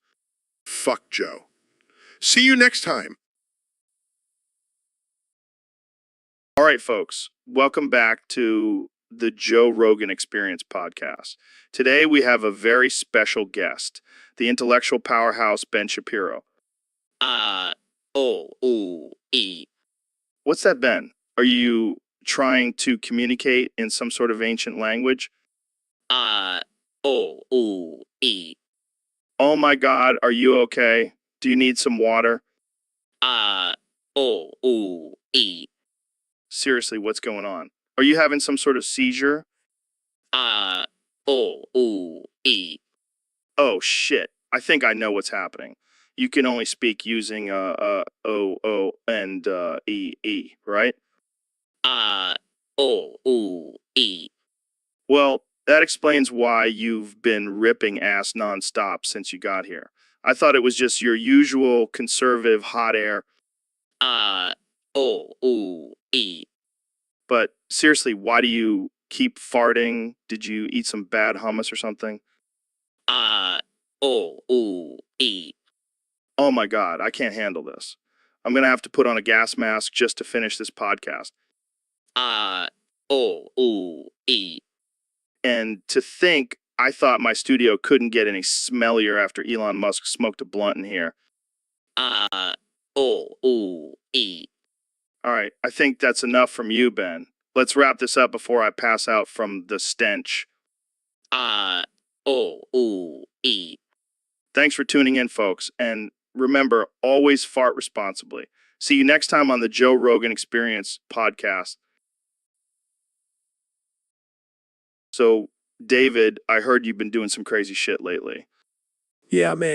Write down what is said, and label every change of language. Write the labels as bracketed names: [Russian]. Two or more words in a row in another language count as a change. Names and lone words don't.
[English] Fuck, Joe. See you next time. All right, folks, welcome back to the Joe Rogan Experience podcast. Today we have a very special guest, the intellectual powerhouse Ben Shapiro. O-O-E. What's that, Ben? Are you trying to communicate in some sort of ancient language? O-O-E. Oh my God, are you okay? Do you need some water? O-O-E. Seriously, what's going on? Are you having some sort of seizure? O-O-E. Oh shit, I think I know what's happening. You can only speak using O and E, right? O-O-E. Well, that explains why you've been ripping ass nonstop since you got here. I thought it was just your usual conservative hot air. O-O-E. But seriously, why do you keep farting? Did you eat some bad hummus or something? O-O-E. Oh my God, I can't handle this. I'm going to have to put on a gas mask just to finish this podcast. O-O-E. And to think, I thought my studio couldn't get any smellier after Elon Musk smoked a blunt in here. O-O-E. All right, I think that's enough from you, Ben. Let's wrap this up before I pass out from the stench. O-O-E. Thanks for tuning in, folks. And remember, always fart responsibly. See you next time on the Joe Rogan Experience podcast. So, David, I heard you've been doing some crazy shit lately. Yeah, man.